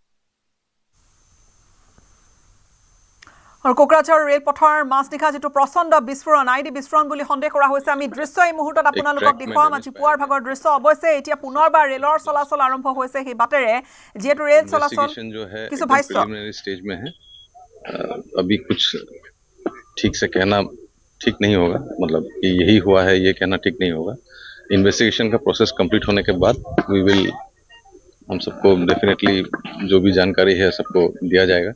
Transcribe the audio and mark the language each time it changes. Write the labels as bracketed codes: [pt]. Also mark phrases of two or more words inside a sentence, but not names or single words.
[as] আৰু কোকৰাঝাৰ ৰেলপথৰ মাজনিশা যিটো প্ৰচণ্ড বিস্ফোৰণ আইডি বিস্ফোৰণ বুলি সন্দেহ কৰা হৈছে। আমি দৃশ্য এই মুহূৰ্তত আপোনালোকক দেখুৱাম আজি পুৱাৰ ভাগৰ দৃশ্য। অৱশ্যে এতিয়া পুনৰবাৰ ৰেলৰ চলাচল আৰম্ভ হৈছে সেই বাটেৰে যিহেতু ৰেল চলাচল কিছু ভাষ্য [hi] अभी कुछ ठीक से कहना ठीक नहीं होगा, मतलब कि यही हुआ है ये कहना ठीक नहीं होगा। इन्वेस्टिगेशन का [en] process complete [hi] होने के बाद हम सबको डेफिनेटली जो भी जानकारी है सबको दिया जाएगा।